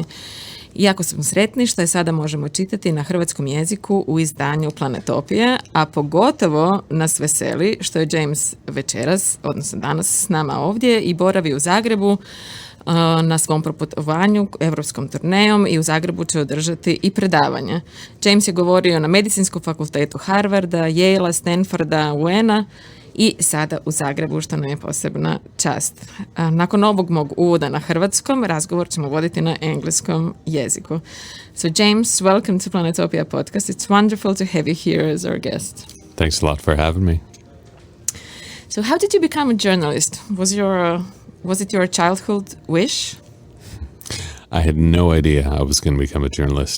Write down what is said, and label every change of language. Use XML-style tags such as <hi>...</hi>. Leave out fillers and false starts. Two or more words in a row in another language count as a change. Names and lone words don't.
<hr>Jako smo sretni što je sada možemo čitati na hrvatskom jeziku u izdanju Planetopije, a pogotovo nas veseli što je James večeras, odnosno danas s nama ovdje i boravi u Zagrebu na svom proputovanju europskom turnejom i u Zagrebu će održati i predavanje. James je govorio na Medicinskom fakultetu Harvarda, Yale, Stanforda, UNA i sada u Zagrebu, što nam je posebna čast. Nakon ovog mog uvoda na hrvatskom, razgovor ćemo voditi na engleskom jeziku.</hr> <en>So James, welcome to Planetopia podcast. It's wonderful to have you here as our guest. Thanks a lot for having me. So how did you become a journalist? Was it your childhood wish? I had no idea I was going to become a journalist.</en>